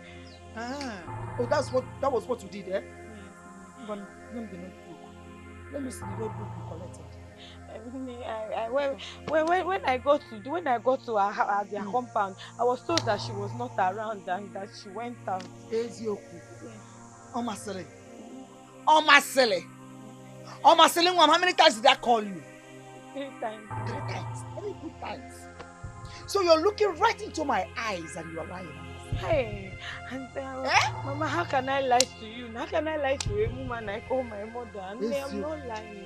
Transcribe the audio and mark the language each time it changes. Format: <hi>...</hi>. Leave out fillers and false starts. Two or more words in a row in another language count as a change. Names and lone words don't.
<en>Oh, that was what you did, eh? But let me the notebook. Let me see the notebook you collected. When I got to their compound, I was told that she was not around and that she went out. Ezioku. Omasele. Omasele. Omasele, how many times did I call you? 3 times. 3 times. 3 good times. So you're looking right into my eyes and you're lying. Hey, and Mama, how can I lie to you? How can I lie to a woman I call my mother? And I'm not lying.</en>